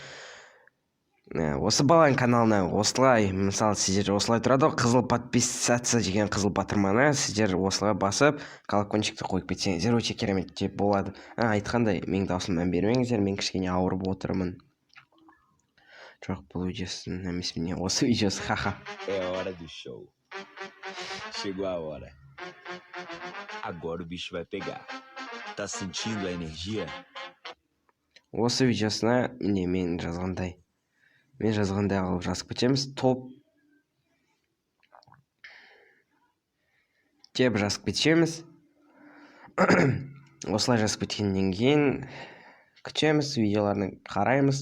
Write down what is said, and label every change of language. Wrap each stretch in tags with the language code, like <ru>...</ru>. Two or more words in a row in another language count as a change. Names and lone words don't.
<kk>Осы баланың каналына осылай, мысалы, сіздер осылай тұрады, қызыл подписаться деген қызыл батырманы сіздер осылай басып, колокольчикті қойып кетсеңіздер өте керемет деп болады. Айтқандай, менің даусыма мән бермеңіздер, мен кішкене ауырып отырмын. Жоқ, бұл видеосын емес, міне осы видеосы, ха-ха.</kk> <pt>Chegou a hora. Agora o bicho vai pegar. Tá sentindo a energia?</pt> <kk>Осы видеосына міне мен жазғандай алып жазып кетеміз. Топ деп жазып кетеміз. Осылай жазып кеткеннен кейін күтеміз, видеоларын қараймыз.</kk>